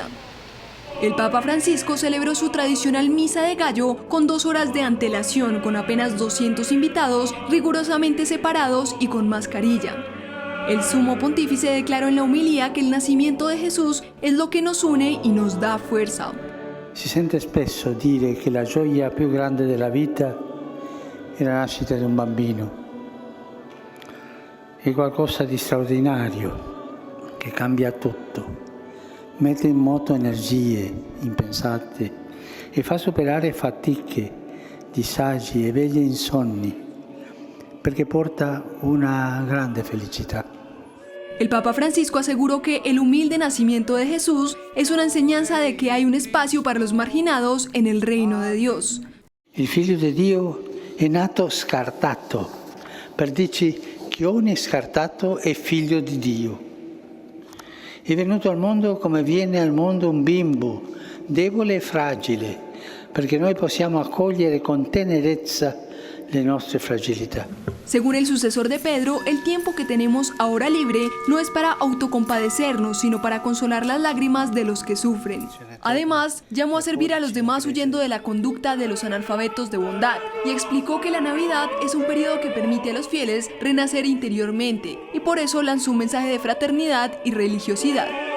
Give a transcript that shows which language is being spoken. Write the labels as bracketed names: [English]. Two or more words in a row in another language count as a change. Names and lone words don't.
[Spanish] El Papa Francisco celebró su tradicional misa de gallo con 2 horas de antelación, con apenas 200 invitados, rigurosamente separados y con mascarilla. El sumo pontífice declaró en la homilía que el nacimiento de Jesús es lo que nos une y nos da fuerza. [Italian] Si sente spesso dire che la gioia più grande della vita è la nascita di un bambino. È qualcosa di straordinario che cambia tutto, mette in moto energie impensate e fa superare fatiche, disagi e veglie insonni, perché porta una grande felicità. [Spanish] El Papa Francisco aseguró que el humilde nacimiento de Jesús es una enseñanza de que hay un espacio para los marginados en el reino de Dios. [Italian] Il figlio di Dio è nato scartato, per dirci che ogni scartato è figlio di Dio. È venuto al mondo come viene al mondo un bimbo, debole e fragile, perché noi possiamo accogliere con tenerezza le nostre fragilità. [Spanish] Según el sucesor de Pedro, el tiempo que tenemos ahora libre no es para autocompadecernos, sino para consolar las lágrimas de los que sufren. Además, llamó a servir a los demás huyendo de la conducta de los analfabetos de bondad y explicó que la Navidad es un periodo que permite a los fieles renacer interiormente y por eso lanzó un mensaje de fraternidad y religiosidad.